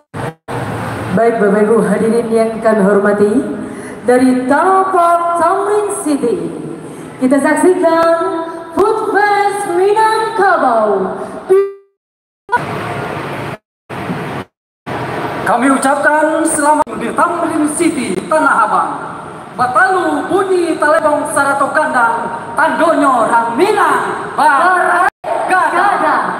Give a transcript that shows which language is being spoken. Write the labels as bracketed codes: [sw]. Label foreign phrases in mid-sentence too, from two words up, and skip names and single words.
[id] Baik Bapak Ibu hadirin yang kami hormati, dari Tunnel Park Tamrin City, kita saksikan Food Fest Minangkabau. Kami ucapkan selamat di Tamrin City, Tanah Abang. [min] Batalu bunyi talebong sarato kandang, tandonyo rang Minang, Gada.